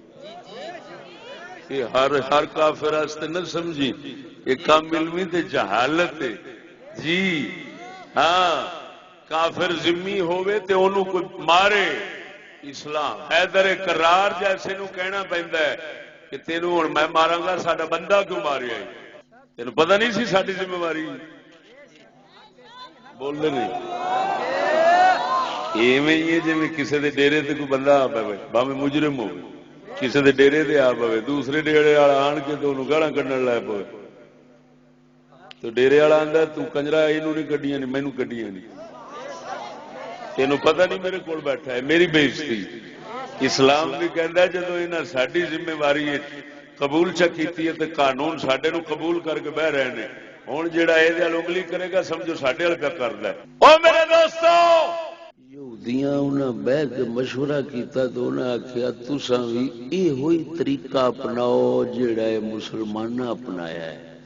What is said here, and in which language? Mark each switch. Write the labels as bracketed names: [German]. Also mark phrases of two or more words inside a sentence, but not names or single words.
[Punjabi] یہ ہر کافر واسطے نہ سمجھی، یہ کم علمی تے جہالت ہے جی۔ ہاں کافر ذمی ہوئے تے اونوں کوئی مارے، اسلام حیدر کرار جیسے نو کہنا پیندا ہے کہ تینوں ہن میں ماراں گا، ساڈا بندہ کیوں ماریا؟ تینوں پتہ نہیں سی ساڈی ذمہ داری؟ بولدے نہیں؟ ایویں ہی ہے جویں کسے دے ڈیرے تے کوئی بندہ آ پے، بھاویں مجرم ہوے، کسے دے ڈیرے تے آ پے، دوسرے ڈیرے والا آن کے تو انہوں گالاں کڈن لگ پے، تو ڈیرے والا آندا تو کنجرا اینوں نہیں کڈیاں نہیں، مینوں کڈیاں نہیں، تینوں پتہ نہیں میرے کول بیٹھا ہے، میری بے عزتی۔ اسلام بھی کہندا ہے جدوں انہاں ساڈی ذمہ داری قبول چا کیتی ہے تے قانون ساڈے نو قبول کر کے بہ رہے ہیں، ہن جڑا اے دے انگلی کرے گا سمجھو ساڈے ول پہ کردا ہے۔ او میرے دوستو، یہودیاں انہاں بیٹھ کے مشورہ کیتا تو انہاں آکھیا تساں وی ایہو ہی طریقہ اپناؤ جڑا اے مسلماناں اپنایا ہے،